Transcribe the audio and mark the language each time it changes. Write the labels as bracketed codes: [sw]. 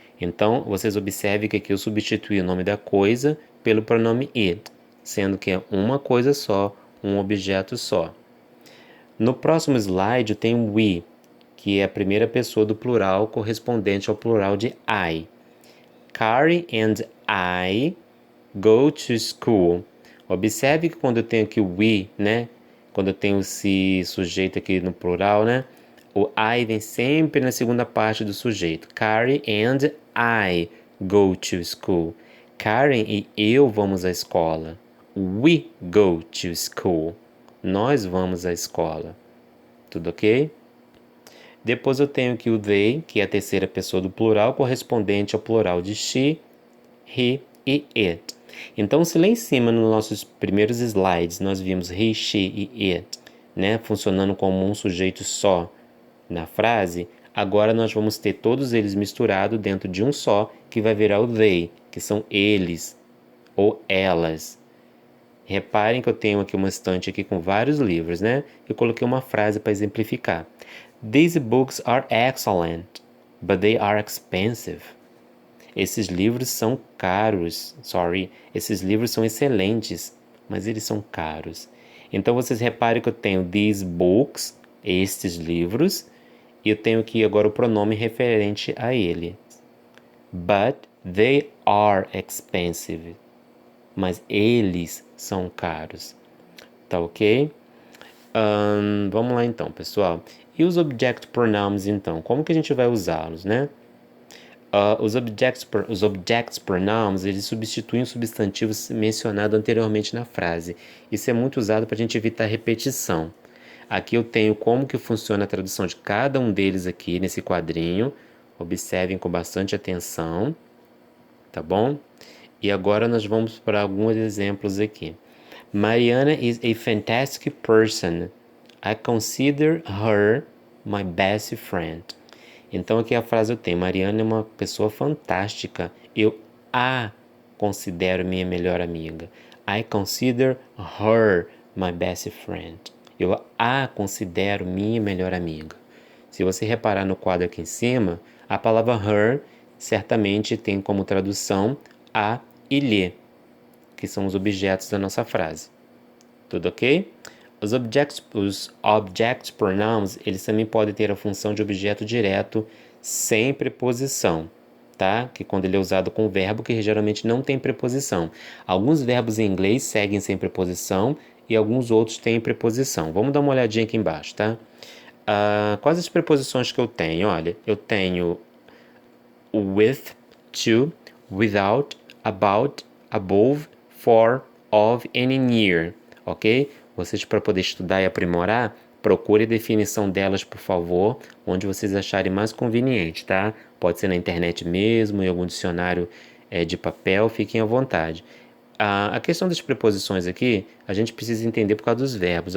[pt] Então, vocês observem que aqui eu substituí o nome da coisa pelo pronome it, sendo que é uma coisa só, um objeto só. No próximo slide eu tenho we, que é a primeira pessoa do plural correspondente ao plural de I. [en] Carrie and I go to school. [pt] Observe que quando eu tenho aqui o we, né? Quando eu tenho esse sujeito aqui no plural, né? O I vem sempre na segunda parte do sujeito. [en] Carrie and I go to school. [pt] Karen e eu vamos à escola. [en] We go to school. [pt] Nós vamos à escola. Tudo ok? Depois eu tenho aqui o they, que é a terceira pessoa do plural, correspondente ao plural de she, he e it. Então, se lá em cima, nos nossos primeiros slides, nós vimos he, she e it, né, funcionando como um sujeito só na frase, agora nós vamos ter todos eles misturados dentro de um só, que vai virar o they, que são eles ou elas. Reparem que eu tenho aqui uma estante aqui com vários livros, né? Eu coloquei uma frase para exemplificar. [en] These books are excellent, but they are expensive. [pt] Esses livros são caros. Esses livros são excelentes, mas eles são caros. Então vocês reparem que eu tenho these books, estes livros, e eu tenho aqui agora o pronome referente a ele. [en] But they are expensive. [pt] Mas eles são caros. Tá ok? Vamos lá então, pessoal. E os object pronouns, então? Como que a gente vai usá-los, né? Os object pronouns, eles substituem os substantivos mencionados anteriormente na frase. Isso é muito usado para a gente evitar repetição. Aqui eu tenho como que funciona a tradução de cada um deles aqui nesse quadrinho. Observem com bastante atenção, tá bom? E agora nós vamos para alguns exemplos aqui. [en] Mariana is a fantastic person. I consider her my best friend. [pt] Então aqui a frase eu tenho, Mariana é uma pessoa fantástica. Eu a considero minha melhor amiga. [en] I consider her my best friend. [pt] Eu a considero minha melhor amiga. Se você reparar no quadro aqui em cima, a palavra her certamente tem como tradução a e lhe, que são os objetos da nossa frase. Tudo ok? Os object pronouns, eles também podem ter a função de objeto direto sem preposição, tá? Que quando ele é usado com verbo que geralmente não tem preposição. Alguns verbos em inglês seguem sem preposição e alguns outros têm preposição. Vamos dar uma olhadinha aqui embaixo, tá? Quais as preposições que eu tenho? Olha, eu tenho with, to, without, about, above, for, of and near, ok? Vocês, para poder estudar e aprimorar, procure a definição delas, por favor, onde vocês acharem mais conveniente, tá? Pode ser na internet mesmo, em algum dicionário de papel, fiquem à vontade. A questão das preposições aqui, a gente precisa entender por causa dos verbos.